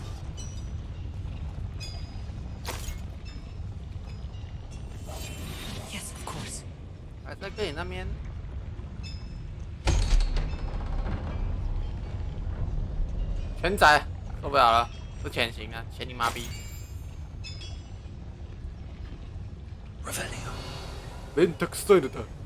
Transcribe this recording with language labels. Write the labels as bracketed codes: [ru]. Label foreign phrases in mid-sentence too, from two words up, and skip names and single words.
[en] Yes, [zh] 跟你那边。全宰，受不了了，不潜行了，潜你妈逼！ [ja] めんどくさいのだ。